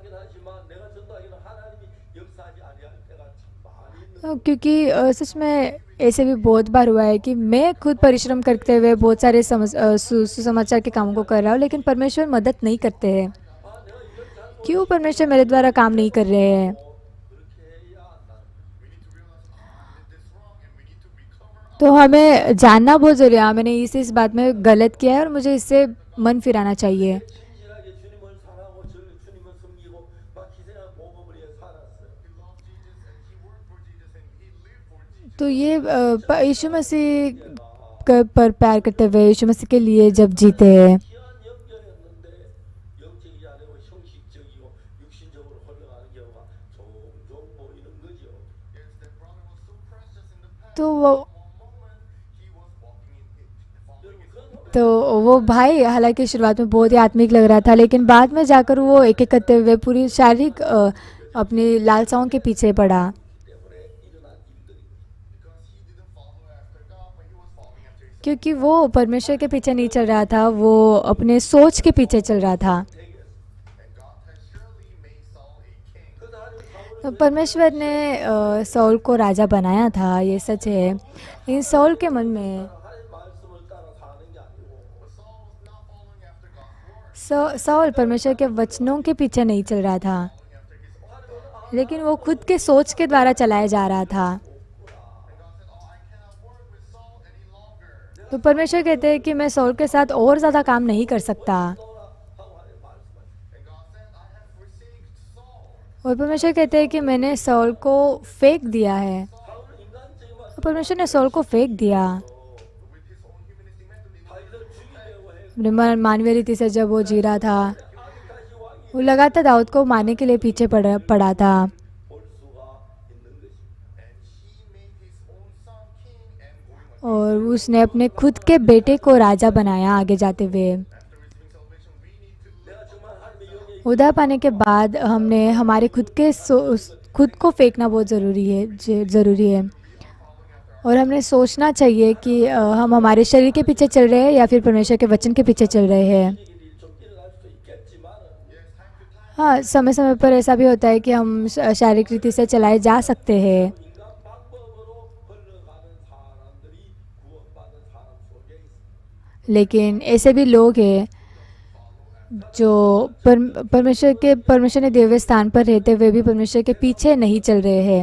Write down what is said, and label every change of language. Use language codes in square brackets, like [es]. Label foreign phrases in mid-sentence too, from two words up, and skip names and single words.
[hi] क्योंकि सच में ऐसे भी बहुत बार हुआ है कि मैं खुद परिश्रम करते हुए बहुत सारे सुसमाचार के कामों को कर रहा हूँ, लेकिन परमेश्वर मदद नहीं करते हैं। क्यों परमेश्वर मेरे द्वारा काम नहीं कर रहे हैं? [ko] 그렇게 해야 한다는 거예요. [en] We need to realize, we did this wrong, and we need to recover our [hi] तो हमें जानना बहुत ज़रूरी है, मैंने इस बात में गलत किया है और मुझे इससे मन फिराना चाहिए। [ko] 진실하게 주님을 사랑하고 주님을 섬기고 막 희생하고 복음을 위해 살았어요. [en] He loved Jesus and he worked for Jesus and he lived for Jesus. [hi] तो ये यीशु मसीह पर प्यार करते हुए यीशु मसीह के लिए जब जीते हैं, [ko] 귀한 영녀였는데 영적이지 않고 형식적이고 육신적으로 흘러가는 경우가 종종 보이는 거죠. [en] Yes, that brother was so precious in the past. [hi] तो वो [en] One moment he was walking in it, following his own. [hi] तो वो भाई हालांकि शुरुआत में बहुत ही आत्मिक लग रहा था, लेकिन बाद में जाकर वो एक एक करते हुए पूरी शारीरिक अपनी लालसाओं के पीछे पड़ा, [ko] 때문에 일어난 일들입니다. [en] Because he didn't follow after God, but he was following after his [hi] क्योंकि वो परमेश्वर के पीछे नहीं चल रहा था, वो अपने सोच के पीछे चल रहा था। [en] And God has surely made Saul a king. [ko] 그 하나님 사울을 [hi] तो परमेश्वर ने सौल को राजा बनाया था, ये सच है, लेकिन सौल के मन में [ko] 하나님 말씀을 따라 사는 게 아니고 [en] But Saul was not following after God's word, [hi] सौल परमेश्वर के वचनों के पीछे नहीं चल रहा था, [en] following after his own. [hi] लेकिन वो खुद के सोच के द्वारा चलाया जा रहा था। [en] And God said, oh, I cannot work with Saul any longer. [hi] तो परमेश्वर कहते हैं कि मैं सौल के साथ और ज़्यादा काम नहीं कर सकता, [ko] 하고 하나님 말씀하시죠. [en] And God said, I have forsaken Saul. [hi] और परमेश्वर कहते हैं कि मैंने सौल को फेंक दिया है। [ko] 사울은 인간적인 [hi] तो परमेश्वर ने सौल को फेंक दिया [en] With his own humanistic method, he [ko] 자기를 죽이려고 해 [hi] अपने मानवीय रीति से। जब वो जी रहा था, [ko] 아직까지 왕이 [hi] वो लगातार दाऊद को मारने के लिए पीछे पड़ा था, [ko] 볼 수가 있는 것입니다. [en] and he made his own son king and going on. [hi] और उसने अपने खुद के बेटे को राजा बनाया आगे जाते हुए। [en] After receiving salvation, we need to live. [ko] 내가 정말 하나님의 영에 [hi] उद्धार पाने के बाद हमने हमारे खुद को फेंकना बहुत ज़रूरी है, और हमने सोचना चाहिए कि हम हमारे शरीर के पीछे चल रहे हैं या फिर परमेश्वर के वचन के पीछे चल रहे हैं। [ko] 일이 좀 일어날 수도 있겠지만은 [hi] हाँ, समय समय पर ऐसा भी होता है कि हम शारीरिक रीति से चलाए जा सकते हैं, [ko] 인간 방법으로 흘러가는 사람들이 구원받은 사람 속에 있습니다. [hi] लेकिन ऐसे भी लोग हैं जो परमेश्वर ने दिव्य स्थान पर रहते हुए भी परमेश्वर के पीछे नहीं चल रहे हैं,